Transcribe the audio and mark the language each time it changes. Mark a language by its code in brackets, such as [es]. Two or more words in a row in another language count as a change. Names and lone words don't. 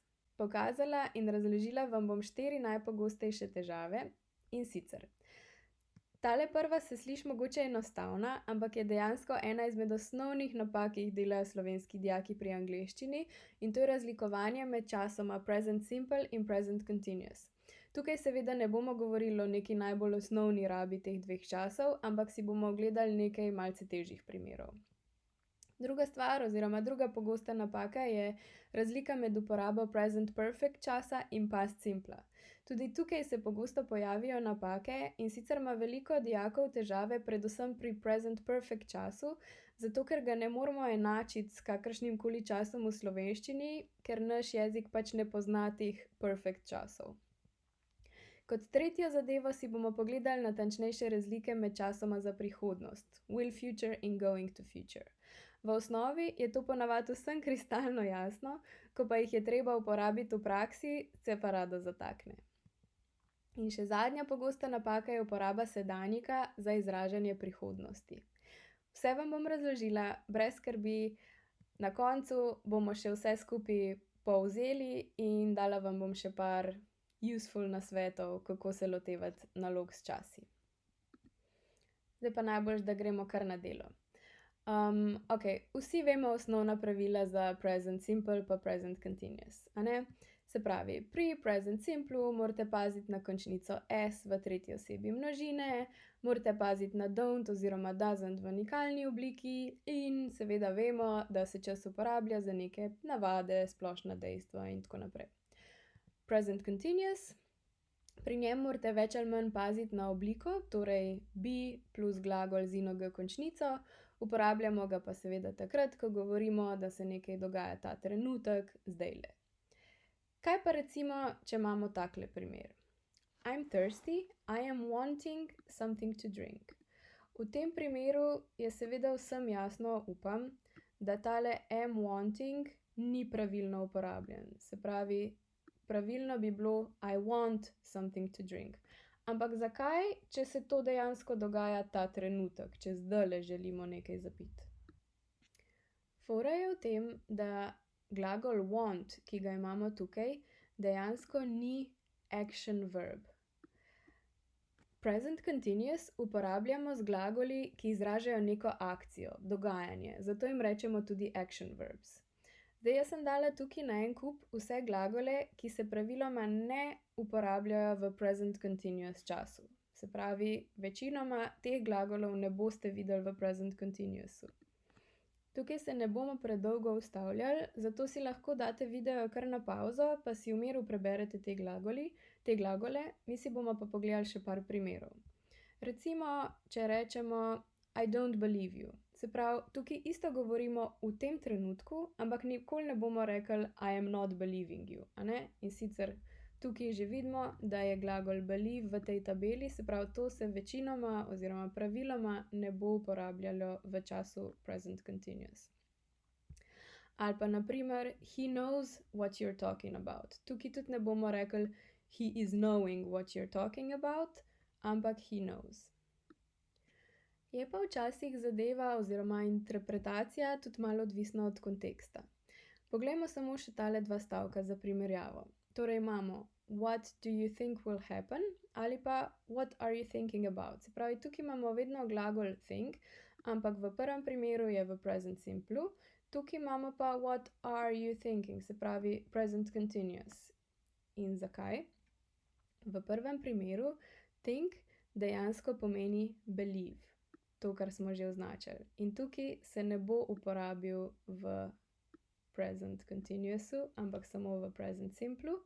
[sl] Pokazala in razložila vam bom 4 najpogostejše težave, in sicer. Tale prva se sliši mogoče enostavna, ampak je dejansko ena izmed osnovnih napak, ki jih delajo slovenski dijaki pri angleščini, in to je razlikovanje med časoma [en] present simple [sl] in [en] present continuous. [sl] Tukaj seveda ne bomo govorili o neki najbolj osnovni rabi teh dveh časov, ampak si bomo ogledali nekaj malce težjih primerov. Druga stvar oziroma druga pogosta napaka je razlika med uporabo [en] present perfect [sl] časa in [en] past simple. [sl] Tudi tukaj se pogosto pojavijo napake, in sicer ima veliko dijakov težave predvsem pri [en] present perfect [sl] času, zato ker ga ne moremo enačiti s kakršnim koli časom v slovenščini, ker naš jezik pač ne pozna teh perfect časov. Kot tretjo zadevo si bomo pogledali natančnejše razlike med časoma za prihodnost, [en] will future in going to future. [sl] V osnovi je to ponavadi vsem kristalno jasno, ko pa jih je treba uporabiti v praksi, se pa rado zatakne. In še zadnja pogosta napaka je uporaba sedanjika za izražanje prihodnosti. Vse vam bom razložila, brez skrbi, na koncu bomo še vse skupaj povzeli in dala vam bom še par useful nasvetov, kako se lotevati nalog s časi. Zdaj pa najboljše, da gremo kar na delo. Vsi vemo osnovna pravila za [en] present simple [sl] pa [en] present continuous, [sl] a ne? Se pravi, pri [en] present simplu [sl] morate paziti na končnico s v tretji osebi množine, morate paziti na don't oziroma doesn't v nikalni obliki in seveda vemo, da se čas uporablja za neke navade, splošna dejstva in tako naprej. [en] Present continuous, [sl] pri njem morate več ali manj paziti na obliko, torej be plus glagol z ing končnico, uporabljamo ga pa seveda takrat, ko govorimo, da se nekaj dogaja ta trenutek, zdajle. Kaj pa recimo, če imamo takle primer? [en] I'm thirsty, I am wanting something to drink. [sl] V tem primeru je seveda vsem jasno, upam, da tale [en] am wanting [sl] ni pravilno uporabljen. Se pravi, pravilno bi bilo [en] I want something to drink. [sl] Ampak zakaj, če se to dejansko dogaja ta trenutek, če zdajle želimo nekaj zapiti? Fora je v tem, da glagol want, ki ga imamo tukaj, dejansko ni [en] action verb. Present continuous [sl] uporabljamo z glagoli, ki izražajo neko akcijo, dogajanje, zato jim rečemo tudi [en] action verbs. [sl] Zdaj, jaz sem dala tukaj na en kup vse glagole, ki se praviloma ne uporabljajo v [en] present continuous [sl] času. Se pravi, večinoma teh glagolov ne boste videli v [en] present continuousu. [sl] Tukaj se ne bomo predolgo ustavljali, zato si lahko date video kar na pavzo, pa si v miru preberete te glagole, mi si bomo pa pogledali še par primerov. Recimo, če rečemo [en] I don't believe you. [sl] Se pravi, tukaj isto govorimo v tem trenutku, ampak nikoli ne bomo rekli [en] I am not believing you, [sl] a ne? In sicer tukaj že vidimo, da je glagol believe v tej tabeli, se pravi, to se večinoma oziroma praviloma ne bo uporabljalo v času [en] present continuous. [sl] Ali pa na primer, [en] he knows what you're talking about. [sl] Tukaj tudi ne bomo rekli [en] he is knowing what you're talking about, [sl] ampak [en] he knows. [sl] Je pa včasih zadeva oziroma interpretacija tudi malo odvisna od konteksta. Poglejmo samo še tale dva stavka za primerjavo. Torej imamo [en] what do you think will happen [sl] ali pa [en] what are you thinking about. [sl] Se pravi, tukaj imamo vedno glagol think, ampak v prvem primeru je v [en] present simple, [sl] tukaj imamo pa [en] what are you thinking, [sl] se pravi [en] present continuous. [sl] In zakaj? V prvem primeru think dejansko pomeni believe. To, kar smo že označili. In tukaj se ne bo uporabil v [en] present continuousu, [sl] ampak samo v [en] present simple.